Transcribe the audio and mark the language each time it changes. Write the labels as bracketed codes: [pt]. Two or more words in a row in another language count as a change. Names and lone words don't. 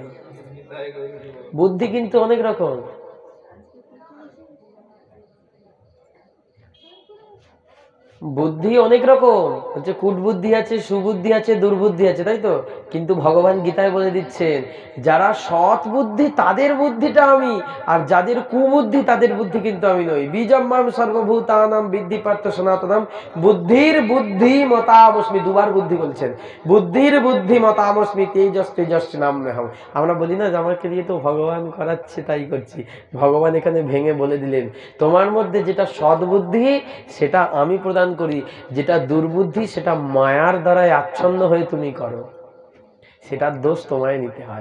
[bn] বুদ্ধি কিন্তু অনেক রকম, বুদ্ধি অনেক রকম, হচ্ছে কুটবুদ্ধি আছে, সুবুদ্ধি আছে, দুর্বুদ্ধি আছে, তাই তো? কিন্তু ভগবান গীতায় বলে দিচ্ছেন, যারা সৎ বুদ্ধি তাদের বুদ্ধিটা আমি, আর যাদের কুবুদ্ধি তাদের বুদ্ধি কিন্তু আমি নই। [sa] বীজম মাম সর্বভূতানাং বিদ্ধি পার্থ সনাতনম, বুদ্ধির বুদ্ধি মতামস্মি, [bn] দুবার বুদ্ধি বলছেন, [sa] বুদ্ধির বুদ্ধি মতামস্মি, তেজস তেজস্বিনাম্যহম। [bn] আমরা বলি না যে আমাকে দিয়ে তো ভগবান করাচ্ছে তাই করছি। ভগবান এখানে ভেঙে বলে দিলেন, তোমার মধ্যে যেটা সৎ বুদ্ধি সেটা আমি প্রদান করি, যেটা দুর্বুদ্ধি সেটা মায়ার দ্বারাই আচ্ছন্ন হয়ে তুমি করো, সেটার দোষ তোমায় নিতে হয়।